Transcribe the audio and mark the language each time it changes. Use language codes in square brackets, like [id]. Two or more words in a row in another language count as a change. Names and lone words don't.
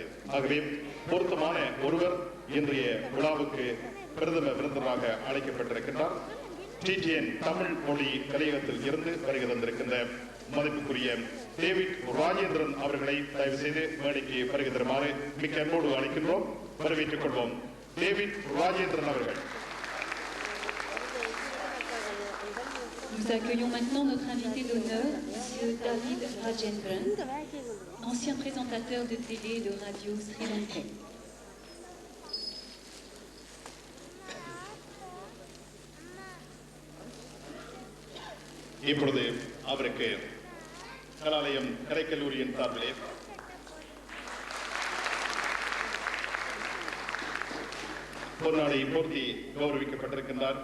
[ta] ஆகவே பொருத்தமான ஒருவர் இன்றைய விழாவுக்கு பிரதம விருந்தினராக அழைக்கப்பட்டிருக்கின்றார். டிடிஎன் தமிழ் மொழி கலையகத்தில் இருந்து வருகை தந்திருக்கின்ற மதிப்புக்குரிய டேவிட் ராஜேந்திரன் அவர்களை தயவு செய்து மேடைக்கு வருகை தருமாறு மிக்க அன்போடு அழைக்கின்றோம். வரவேற்றுக் கொள்வோம். டேவிட் ராஜேந்திரன் அவர்கள். [fr] Nous accueillons maintenant notre invité d'honneur, M. David Rajendran, ancien présentateur de télé et de radio sri-lankais. [ta] இப்பொழுது அவருக்கு கலாலயம் கலைக்கல்லூரியின் சார்பிலே பொன்னாடை போர்த்தி கௌரவிக்கப்பட்டிருக்கின்றார்.